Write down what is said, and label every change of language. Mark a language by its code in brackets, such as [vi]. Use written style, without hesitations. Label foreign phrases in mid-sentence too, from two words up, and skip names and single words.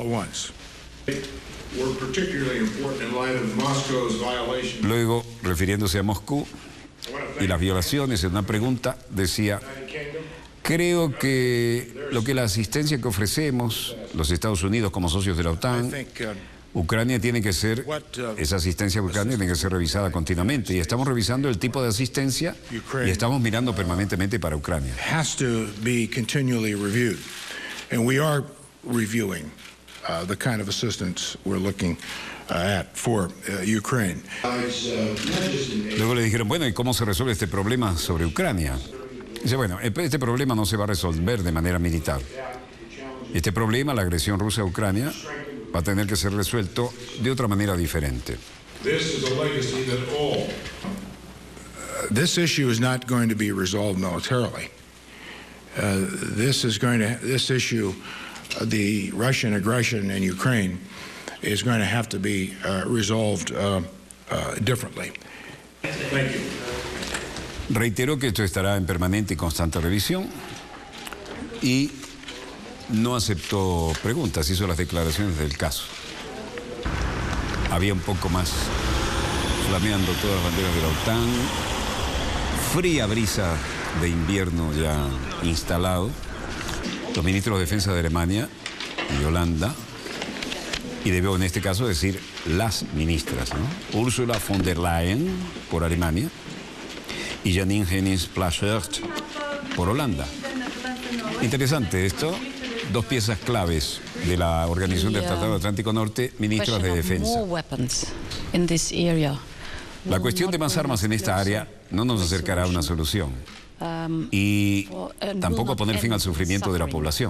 [es] Luego, refiriéndose a Moscú y las violaciones, en una pregunta decía: creo que la asistencia que ofrecemos los Estados Unidos como socios de la OTAN, Ucrania tiene que ser, esa asistencia a Ucrania tiene que ser revisada continuamente, y estamos revisando el tipo de asistencia y estamos mirando permanentemente para Ucrania. [en] Has to be continually reviewed, and we are reviewing the kind of assistance we're looking at for Ukraine. [es] Luego le dijeron, bueno, ¿y cómo se resuelve este problema sobre Ucrania? Dice, bueno, este problema no se va a resolver de manera militar. Este problema, la agresión rusa a Ucrania, va a tener que ser resuelto de otra manera diferente. [en] This issue is not going to be resolved militarily. This issue, the Russian aggression in Ukraine, is going to have to be resolved differently. Thank you. [es] Reiteró que esto estará en permanente y constante revisión y no aceptó preguntas, hizo las declaraciones del caso. Había un poco más flameando todas las banderas de la OTAN, fría brisa de invierno ya instalado. Los ministros de defensa de Alemania y Holanda, y debo en este caso decir las ministras, ¿no? Ursula von der Leyen por Alemania y Janine Hennis-Plasschaert por Holanda. Interesante esto, dos piezas claves de la Organización del Tratado Atlántico Norte, ministras de defensa. La cuestión de más armas en esta área no nos acercará a una solución y tampoco a poner fin al sufrimiento de la población.